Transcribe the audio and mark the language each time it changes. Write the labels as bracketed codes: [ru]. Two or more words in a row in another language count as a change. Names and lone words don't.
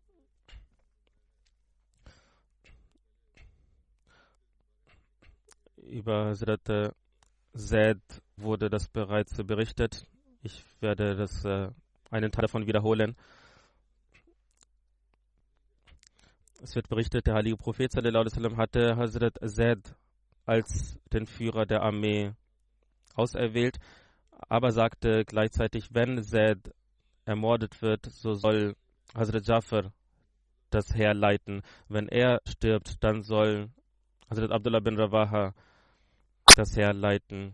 [de] Über Hazrat Zaid wurde das bereits berichtet. Ich werde einen Teil davon wiederholen. Es wird berichtet, der heilige Prophet [ar] صلى الله عليه وسلم [de] hatte Hazrat Zaid als den Führer der Armee auserwählt, aber sagte gleichzeitig, wenn Zaid ermordet wird, so soll Hazrat Jafar das Heer leiten. Wenn er stirbt, dann soll Hazrat Abdullah bin Rawaha das Heer leiten.